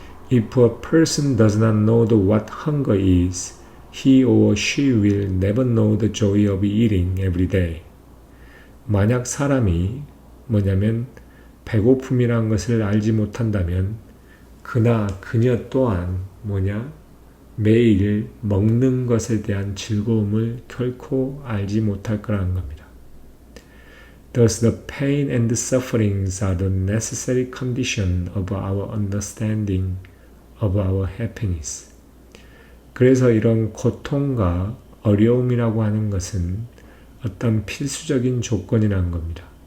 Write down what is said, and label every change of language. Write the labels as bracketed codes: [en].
[en] If a person does not know what hunger is, he or she will never know the joy of eating every day. [ko] 만약 사람이 뭐냐면 배고픔이라는 것을 알지 못한다면 그나 그녀 또한 매일 먹는 것에 대한 즐거움을 결코 알지 못할 거라는 겁니다. [en] Thus the pain and the sufferings are the necessary condition of our understanding of our happiness. [ko] 그래서 이런 고통과 어려움이라고 하는 것은 어떤 필수적인 조건이라는 겁니다.